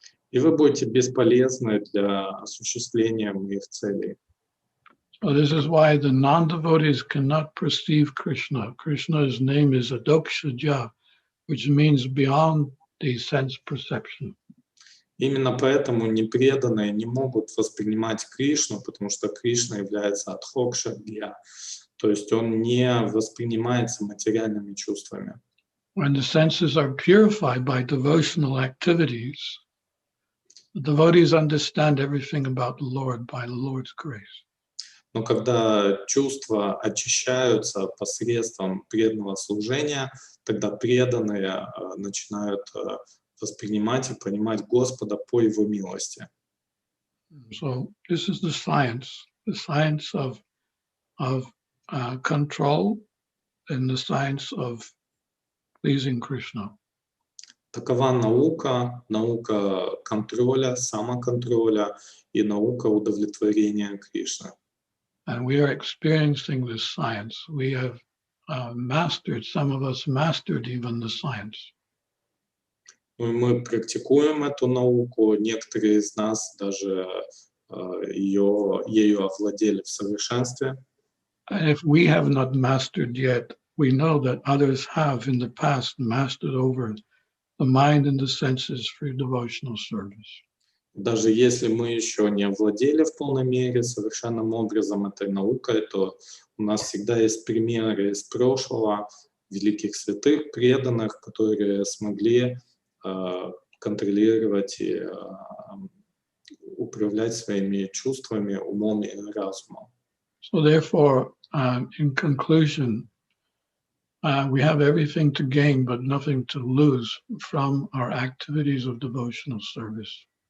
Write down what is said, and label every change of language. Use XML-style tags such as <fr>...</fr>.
<ru>И вы будете бесполезны для осуществления моих целей.</ru> <en>So this is why the non-devotees cannot perceive Krishna. Krishna's name is Adokshaja, which means beyond the sense perception.</en> <ru>Именно поэтому непреданные не могут воспринимать Кришну, потому что Кришна является адхокшадья, то есть он не воспринимается материальными чувствами.</ru> <en>When the senses are purified by devotional activities, the devotees understand everything about the Lord by the Lord's grace.</en> <ru>Но когда чувства очищаются посредством преданного служения, тогда преданные начинают воспринимать и понимать Господа по Его милости.</ru> <en>So this is the science of control and the science of pleasing Krishna.</en> <ru>Такова наука контроля, самоконтроля и наука удовлетворения Кришны.</ru> <en>And we are experiencing this science. We have mastered, some of us mastered even the science.</en> <ru>Мы практикуем эту науку, некоторые из нас даже ею овладели в совершенстве.</ru> <en>And if we have not mastered yet, we know that others have in the past mastered over the mind and the senses through devotional service.</en> <ru>Даже если мы еще не овладели в полной мере совершенным образом этой наукой, то у нас всегда есть примеры из прошлого великих святых, преданных, которые смогли контролировать и управлять своими чувствами, умом и разумом.</ru> <en>So therefore, in conclusion, we have everything to gain but nothing to lose from our activities of devotional service.</en>